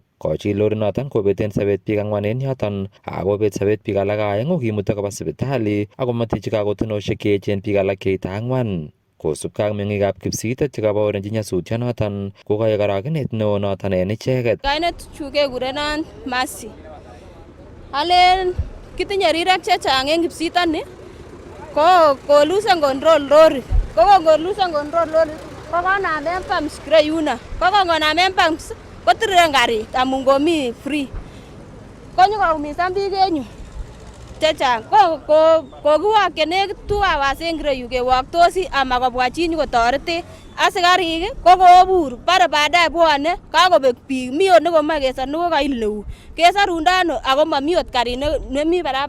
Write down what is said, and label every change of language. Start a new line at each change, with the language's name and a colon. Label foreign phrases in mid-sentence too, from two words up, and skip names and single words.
Kalenjin: Kochil lorinoton kobeten sobet biik 4 en yoton akobet sobet biik alak aeng'u kimute koba sipitali akomotechi kakotonoshek cheechen biik alak cheite 4. Kosubkei ak meng'ikab Kipsitet chekabaorenchi nyasutyonoton kokoek orogenet neo noton en icheket. Kainet chu kekurenon Mercy. Alen kitinye rirek chechang en Kipsitoni ko
English: lose control
Kalenjin: lori. Ko
English: lose control
Kalenjin: lori kokonamen pumps yuno. Kokonamen pumps kotiren karit amun komi free. Konyokoumisan biik en yu chechang kokiwokye nekit 2 hours en kireyu kewoktosi ama kobwa chi nyokotoretech. Asikarik kokobur bare baadaye bwone kakobek biik mi ot nekomoe kesor nekokail neu kesorundo ano ako momi ot karit nemi barabara.